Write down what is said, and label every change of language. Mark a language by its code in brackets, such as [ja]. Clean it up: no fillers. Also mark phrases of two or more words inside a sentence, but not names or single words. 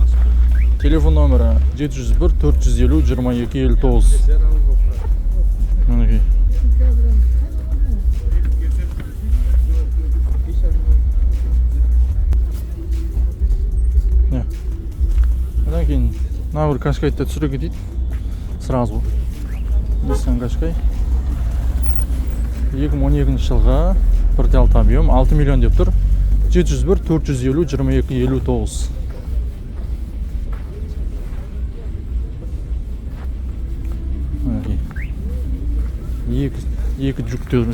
[kk] Телефон номері 701 450 22 59. Мінекей. Одан кейін мына бір Qashqai'ды түсіре кетейік. Сразу. Nissan Qashqai 2012 жылға 1.6 объем 6 миллион деп тұр. 701 450 22 59. Екі жүк тұр.